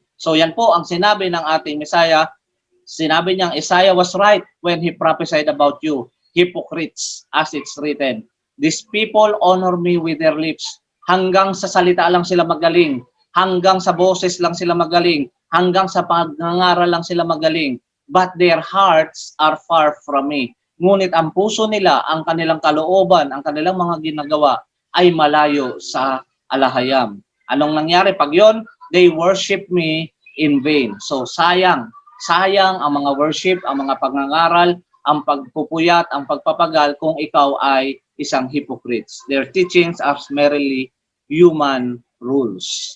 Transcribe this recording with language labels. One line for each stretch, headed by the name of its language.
Filipino: So yan po ang sinabi ng ating Messiah. Sinabi niyang
English: Isaiah was right when he prophesied about you, hypocrites, as it's written. These people honor me with their lips.
Filipino: Hanggang sa salita lang sila magaling. Hanggang sa boses lang sila magaling. Hanggang sa pagngangaral lang sila magaling.
English: But their hearts are far from me.
Filipino: Ngunit ang puso nila, ang kanilang kalooban, ang kanilang mga ginagawa ay malayo sa alahayam. Anong nangyari pag yon?
English: They worship me in vain.
Filipino: So sayang ang mga worship, ang mga pagngangaral, ang pagpupuyat, ang pagpapagal kung ikaw ay isang hypocrites.
English: Their teachings are merely human rules.